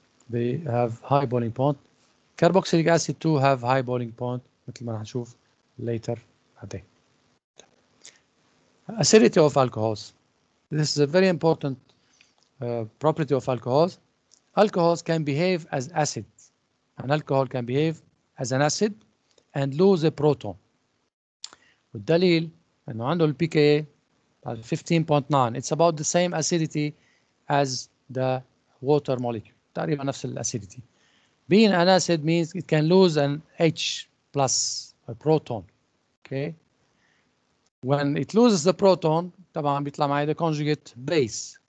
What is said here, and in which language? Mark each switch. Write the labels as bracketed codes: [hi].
[en] They have high boiling point. Carboxylic acid too have high boiling point [ar] مثل ما رح نشوف [en] later [ar] بعدين. [en] Acidity of alcohols. This is a very important property of alcohols. Alcohols can behave as acid. An alcohol can behave as an acid and lose a proton. [ar] والدليل انه عنده ال pKa 15.9. [en] It's about the same acidity as the water molecule. [ar] تقريبا نفس الاسيديتي. [en] Being an acid means it can lose an H plus a proton. Okay. When it loses the proton [ar] طبعا بيطلع معي [en] the conjugate base.